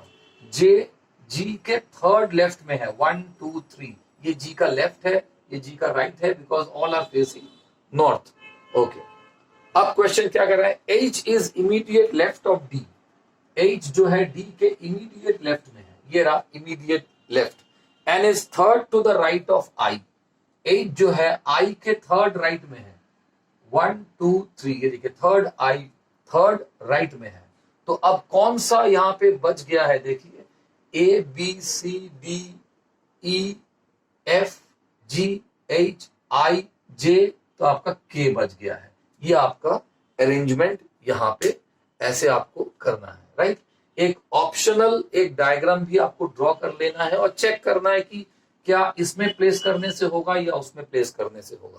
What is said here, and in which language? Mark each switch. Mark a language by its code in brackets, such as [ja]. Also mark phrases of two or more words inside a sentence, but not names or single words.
[hi] जे जी के [en] third left [hi] में है, 1 2 3, ये जी का लेफ्ट है, ये जी का राइट है, [en] because all are facing north. [hi] ओके, अब क्वेश्चन क्या कर रहा है, [en] H is immediate left of D. [hi] H जो है D के [en] immediate left [hi] में है, ये रहा [en] immediate left, N is third to the right of I, [hi] H जो है I के [en] third right [hi] में है, 1 2 3, ये देखिए [en] third I third right [hi] में है। तो अब कौन सा यहां पे बच गया है, देखिए A B C D E F G H I J, तो आपका K बच गया है। ये आपका अरेंजमेंट यहां पे ऐसे आपको करना है, राइट। एक ऑप्शनल एक डायग्राम भी आपको ड्रॉ कर लेना है और चेक करना है कि क्या इसमें प्लेस करने से होगा या उसमें प्लेस करने से होगा।